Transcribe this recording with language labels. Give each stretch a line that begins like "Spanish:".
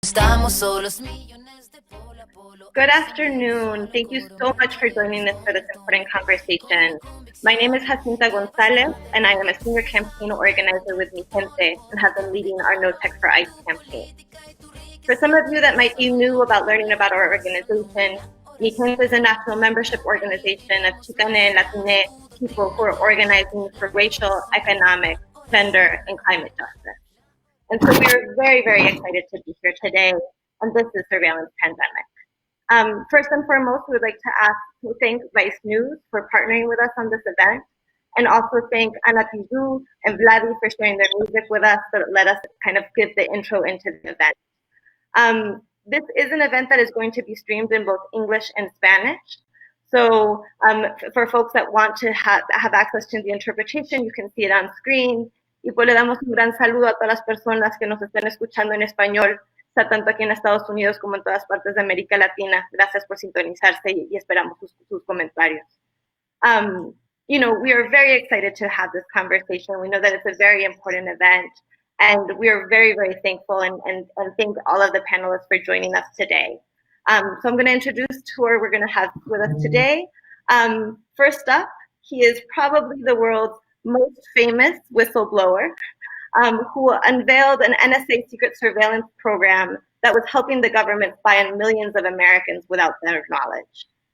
Spanish: estamos solos, millones de polo a polo.
English: Good afternoon. Thank you so much for joining us for this important conversation. My name is Jacinta González, and I am a senior campaign organizer with Mijente and have been leading our No Tech for ICE campaign. For some of you that might be new about learning about our organization, Mijente is a national membership organization of Chicane and Latine people who are organizing for racial, economic, gender, and climate justice. And so we are very, very excited to be here today on this surveillance pandemic. First and foremost, we would like to thank Vice News for partnering with us on this event, and also thank Ana Tijoux and Vladi for sharing their music with us that let us kind of give the intro into the event. This is an event that is going to be streamed in both English and Spanish. So for folks that want to have access to the interpretation, you can see it on screen.
Spanish: Y pues le damos un gran saludo a todas las personas que nos estén escuchando en español, tanto aquí en Estados Unidos como en todas partes de América Latina. Gracias por sintonizarse y esperamos sus comentarios.
English: You know, we are very excited to have this conversation. We know that it's a very important event, and we are very, very thankful and thank all of the panelists for joining us today. So I'm going to introduce who we're going to have with us today. First up, he is probably the world's most famous whistleblower, who unveiled an NSA secret surveillance program that was helping the government spy on millions of Americans without their knowledge.